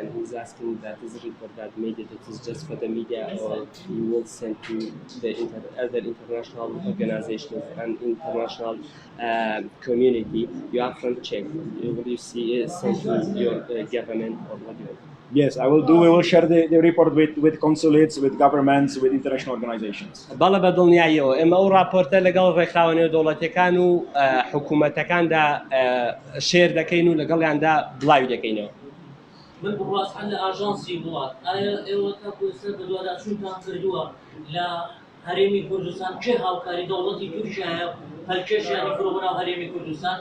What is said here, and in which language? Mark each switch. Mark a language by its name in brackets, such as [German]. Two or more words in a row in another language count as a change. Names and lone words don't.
[English] He's asking that this report that made it is just for the media or he will send to the other international organizations and international community. You are from Czech. Will you see it sent to your government or what do you? Yes, I will do. We will share the report with consulates, with governments, with international organizations. [Central Kurdish] بەڵە بە دڵنیاییەوە ئێمە ئەو راپۆرتە لەگەڵ ڕێکخراوەنەوە دەوڵەتەکان و حکوومەتەکاندا شێر دەکەین و لەگەڵیاندا بڵاوی دەکەینەوە. من بڕاست هەر لە ئاژانسی وڵات ئایا ئێوە تا پۆلیسە بەدواداچوونتان کردووە لە هەرێمی کوردستان چه هاوکاری دەوڵەتی تورکیایە هەلکێشیانی فرۆبەناو هەرێمی کوردستان؟